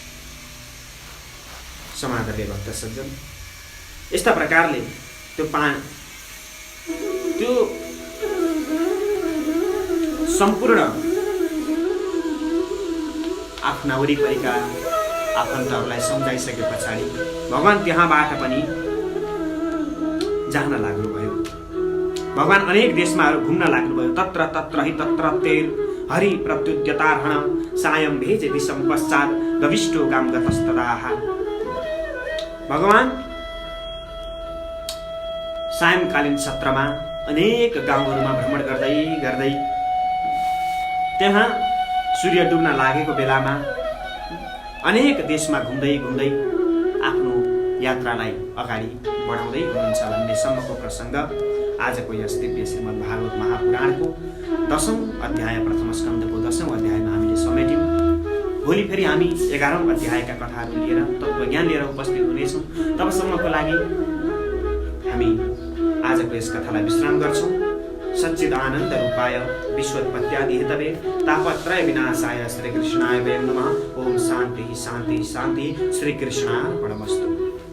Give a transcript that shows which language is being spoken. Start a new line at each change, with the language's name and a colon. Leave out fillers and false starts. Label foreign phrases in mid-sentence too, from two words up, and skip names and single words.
Nepali: समादरणीय भक्त सज्जन, यस्ता प्रकारले त्यो सम्पूर्ण आफ्ना वरिपरिका आफन्तहरूलाई सम्झाइसके पछाडि भगवान त्यहाँबाट पनि जान लाग्नुभयो। भगवान अनेक देशमा घुम्न लाग्नुभयो।
Sanskrit: तत्र तत्र हि तत्रत्यैर हरि प्रत्युद्यतार्हणं सायं भेजे दिशं पश्चात् गविष्टो गाम गतस्तदाः।
Nepali: भगवान सायंकालीन सत्रमा अनेक गाउँहरूमा भ्रमण गर्दै गर्दै त्यहाँ सूर्य डुब्न लागेको बेलामा अनेक देशमा घुम्दै घुम्दै आफ्नो यात्रालाई अगाडि बढाउँदै हुनुहुन्छ भन्ने सम्मको प्रसङ्ग आजको यस दिव्य श्रीमद् भागवत महापुराणको 10औं अध्याय प्रथम स्कन्धको 10औं अध्यायमा हामीले समेट्यौँ। भोलि फेरि हामी 11औं अध्यायका कथाहरू लिएर तत्त्वज्ञान लिएर उपस्थित हुनेछौँ। तबसम्मको लागि हामी आजको यस कथालाई विश्राम गर्छौँ।
Sanskrit: सच्चिदानन्द रूपाय विश्वोत्पत्त्यादि हेतवे तापत्रय विनाशाय श्रीकृष्णाय वयं नमः। ओम शान्ति शान्ति शान्ति। श्रीकृष्णार्पणमस्तु।